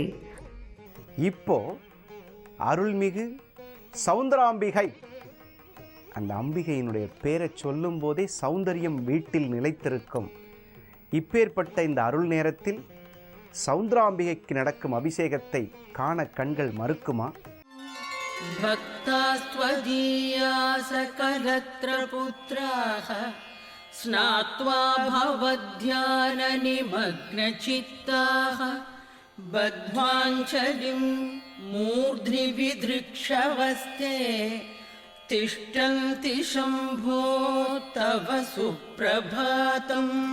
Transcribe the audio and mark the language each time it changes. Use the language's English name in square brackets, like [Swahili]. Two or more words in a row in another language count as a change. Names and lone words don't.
[Tamil] இப்போ அருள்மிகு சௌந்தராம்பிகை, அந்த அம்பிகையினுடைய பேரை சொல்லும் போதே சௌந்தரியம் வீட்டில் நிலைத்திருக்கும். இப்பேற்பட்ட இந்த அருள் நேரத்தில் சௌந்தராம்பிகைக்கு நடக்கும் அபிஷேகத்தை காண கண்கள் மறுக்குமா? [Sanskrit] भक्तास्त्वदीया सकलत्र पुत्राः स्नात्वा भवध्याननिमग्नचित्ताः बद्ध्वाञ्जलिं मूर्ध्नि विदृक्षवस्ते तिष्ठन्ति शम्भो तव सुप्रभातम्.